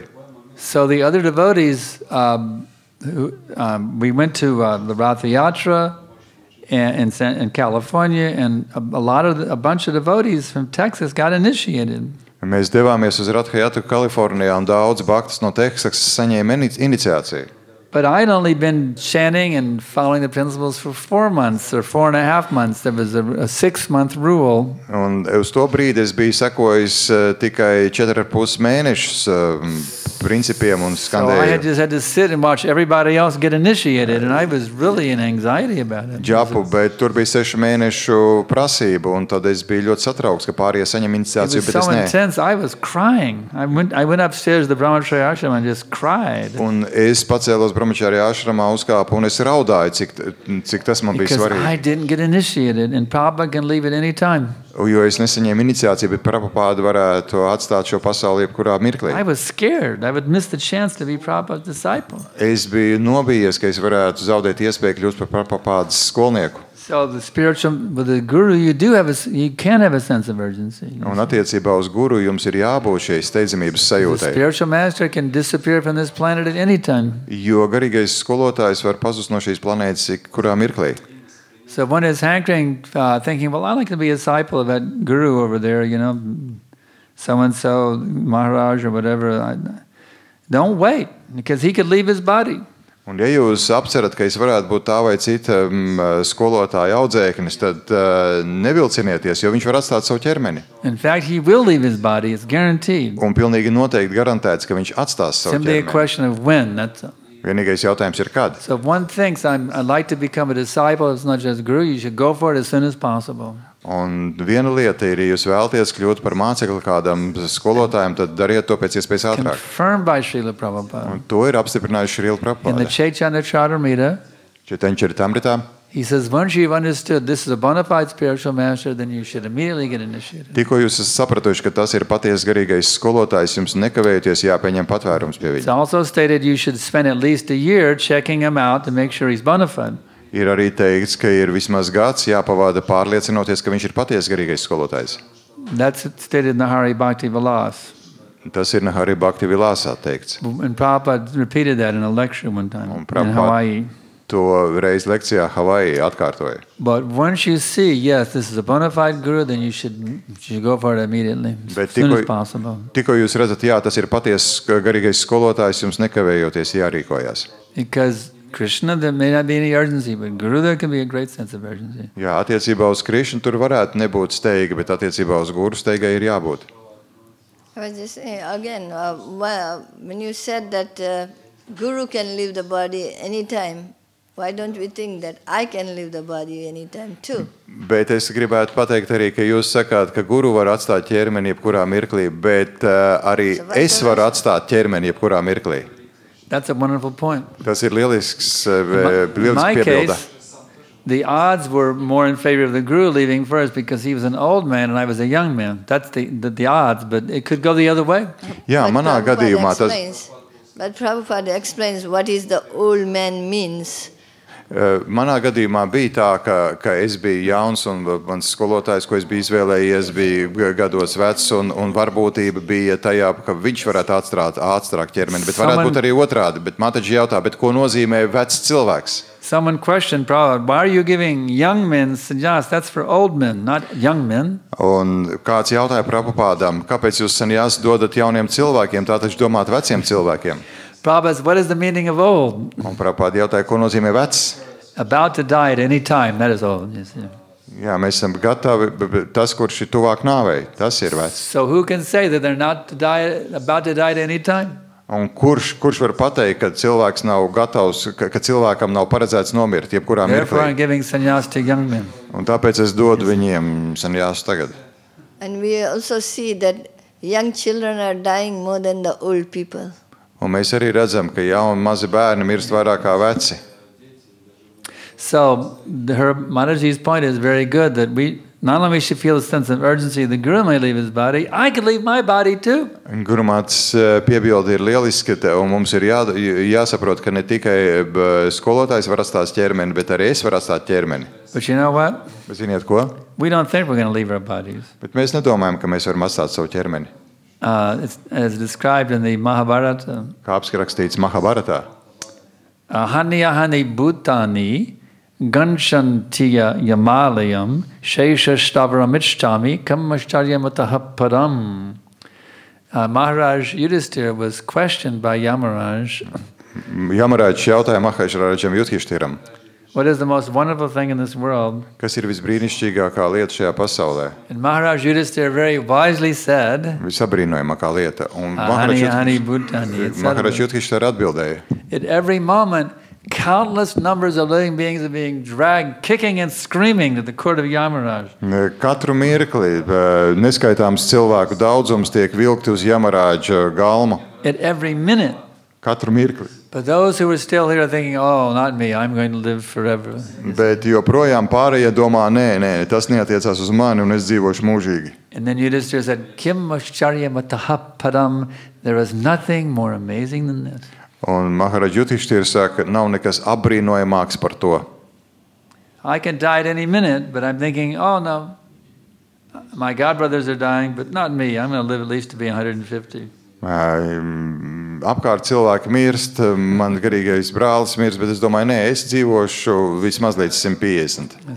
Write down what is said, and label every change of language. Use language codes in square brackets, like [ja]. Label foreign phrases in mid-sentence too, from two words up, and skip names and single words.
[en] So the other devotees, we went to the Ratha Yatra in California, and a bunch of devotees from Texas got initiated. [lv] Mēs devāmies uz Ratha Yatru Kalifornijā, un daudz bhaktas no Teksasas saņēma iniciāciju. [en] But I'd only been chanting and following the principles for 4 months or 4.5 months. There was a 6-month rule. [lv] Un uz to brīdi es biju sekojis tikai 4,5 mēnešus principiem un [en] So I [lv] skandēju [en] just had to sit and watch everybody else get initiated, and I was really in anxiety about it. [lv] džapu, bet tur bija 6 mēnešu prasība, un tad es biju ļoti satraukts, ka pārējie saņem [en] It [lv] iniciāciju, [en] was [lv] bet es [en] so [lv] ne. [en] intense. I was crying. I went upstairs to the Brahmacharya ashram and just cried. [lv] Un es pacēlos Brahmacharya ashramā, uzkāpu, un es raudāju, cik tas man bija [en] Because [lv] svarīgi. [en] I didn't get initiated, and Prabhupada can leave at any time. [lv] Jo es nesaņēmu iniciāciju, bet Prabhupāda varētu atstāt šo pasauli jebkurā mirklī. [en] I was scared. I would miss the chance to be Prabhupada's disciple. [lv] Es biju nobijies, ka es varētu zaudēt iespēju kļūt par Prabhupādas skolnieku. [en] So with the guru, you can have a sense of urgency. [lv] Un attiecībā uz guru jums ir jābūt šai steidzamības [en] The [lv] sajūtai. [en] spiritual master can disappear from this planet at any time. [lv] Jo garīgais skolotājs var pazust no šīs planētas kurā mirklī. [en] So one is hankering, thinking, well, I'd like to be a disciple of that guru over there, so-and-so, Maharaj or whatever. Don't wait, because he could leave his body. [lv] Un ja jūs apcerat, ka es varētu būt tā vai cita skolotāja audzēknis, tad nevilcinieties, jo viņš var atstāt savu ķermeni. [en] In fact, he will leave his body, it's guaranteed. [lv] Un pilnīgi noteikti garantēts, ka viņš atstās savu [en] Simply a [lv] ķermeni. [en] question of when, that's all. [lv] Vienīgais jautājums ir kad. [en] So if one thinks, I'd like to become a disciple, it's not just guru, you should go for it as soon as possible. [lv] Un viena lieta ir, ja jūs vēlaties kļūt par mācekli kādam skolotājam, tad dariet to pēc iespējas ātrāk. [en] Confirmed by Srila Prabhupada. [lv] Un to ir apstiprinājuši Srila [en] In the [lv] Prabhupāda. [en] Chaitanya Charitamrita, [lv] Četančaritamritā. [en] he says, once you've understood this is a bona fide spiritual master, then you should immediately get initiated. [lv] Tikko jūs esat sapratuši, ka tas ir patiesi garīgais skolotājs, jums nekavējoties jāpieņem patvērums pie [en] It's [lv] viņa. [en] also stated you should spend at least a year checking him out to make sure he's bona fide. [lv] Ir arī teikts, ka ir vismaz gads jāpavada pārliecinoties, ka viņš ir patiesi garīgais skolotājs. [en] That's stated in the Hari Bhakti Vilas. [lv] Tas ir Nahari Bhakti Vilāsā teikts. [en] And Prabhupada repeated that in a lecture one time in Prabhupada- Hawaii. [lv] To reiz lekcijā Havajī atkārtoja. [en] But once you see, yes, this is a bona fide guru, then you should go for it immediately, [lv] Bet [en] as soon as [lv] tikko- [en] possible. [lv] Tikko jūs redzat, jā, tas ir patiesi garīgais skolotājs, jums nekavējoties jārīkojās. [en] Because Krishna, there may not be any urgency, but Guru, there can be a great sense of urgency. [lv] Jā, attiecībā uz Krišnu tur varētu nebūt steiga, bet attiecībā uz guru steigai ir jābūt. [en] I was just saying again, when you said that Guru can leave the body anytime, why don't we think that I can leave the body anytime too? [lv] Bet es gribētu pateikt arī, ka jūs sakāt, ka guru var atstāt ķermeni jebkurā mirklī, bet arī es varu atstāt ķermeni jebkurā mirklī. [en] That's a wonderful point. [lv] Tas ir lielisks [en] In my [lv] piebilda. [en] case, the odds were more in favor of the Guru leaving first because he was an old man and I was a young man. That's the odds, but it could go the other way. [lv] Jā, [en] But [lv] manā [en] Prabhupada [lv] gadījumā tas... [en] explains- But Prabhupada explains what is the old man means. [lv] Manā gadījumā bija tā, ka es biju jauns un mans skolotājs, ko es biju izvēlējies, bija gados vecs un varbūtība bija tajā, ka viņš varētu atstrāt ķermeni, bet varētu būt arī otrādi. Bet man taču jautā, bet ko nozīmē vecs cilvēks? [en] Someone questioned Prabhupada, why are you giving young men sannyas? That's for old men, not young men. [lv] Un kāds jautāja Prabhupādam, kāpēc jūs sannyās dodat jauniem cilvēkiem, tā taču domāt veciem cilvēkiem? [en] Prabhupada says, what is the meaning of old? [lv] Un Prabhupāda jautāja, ko nozīmē vecs? [en] About to die at any time, that is old. Yes, yeah. [lv] Jā, mēs esam gatavi, bet tas, kurš ir tuvāk nāvei, tas ir vecs. [en] So who can say that they're not about to die at any time? [lv] Un kurš var pateikt, ka cilvēks nav gatavs, ka cilvēkam nav paredzēts nomirt jebkurā [en] Therefore, I'm [lv] mirklī? [en] giving sannyas to young men. [lv] Un tāpēc es dodu viņiem sannyāsu tagad. [en] And we also see that young children are dying more than the old people. [lv] Un mēs arī redzam, ka jauni mazi bērni mirst vairāk kā veci. [en] So her Mataji's point is very good that we not only should feel a sense of urgency the Guru may leave his body, I could leave my body too. [lv] Gurumāts piebildi ir lieliski, un mums ir jāsaprot, ka ne tikai skolotājs var atstāt ķermeni, bet arī es varu atstāt ķermeni. [en] But you know what? [lv] Bet ziniet ko? [en] We don't think we're going to leave our bodies. [lv] Bet mēs nedomājam, ka mēs varam atstāt savu ķermeni. [en] It's as described in the Mahabharata. [lv] Kā apskrakstīts Mahabharatā. [sa] Ahani bhutani ganchantiya yamalayam shesha stavramichtami kammascharyamatah param. [en] Maharaj Yudhisthira was questioned by Yamaraj. [lv] Yamaraj jautāja Mahārājam Yudhišķiram. [en] What is the most wonderful thing in this world? [lv] Kas ir visbrīnišķīgākā lieta šajā pasaulē? [en] And Maharaj Yudhisthira very wisely said, [lv] Visabrīnojamākā lieta. Un [sa] Ahani bhutani. [lv] Mahāraj Yudhišķira atbildēja. [en] At every moment, countless numbers of living beings are being dragged, kicking and screaming to the court of Yamaraj. [lv] Katru mirkli neskaitāms cilvēku daudzums tiek vilkti uz Yamarāģa galma. [en] At every minute. [lv] Katru mirkli. [en] But those who are still here are thinking, oh, not me, I'm going to live forever. [lv] Bet joprojām pārējie domā, nē, tas neatiecās uz mani un es dzīvošu mūžīgi. [en] And then Yudhisthira said, [sa] Kim Ascharya Mataha Padam, [en] there is nothing more amazing than this. [lv] Un Mahāraj Yudhišķira saka, nav nekas apbrīnojamāks par to. [en] I can die at any minute, but I'm thinking, oh no, my godbrothers are dying, but not me. I'm going to live at least to be 150. [lv] Apkārt cilvēki mirst, man garīgais brālis mirst, bet es domāju, nē, es dzīvošu vismaz līdz 150.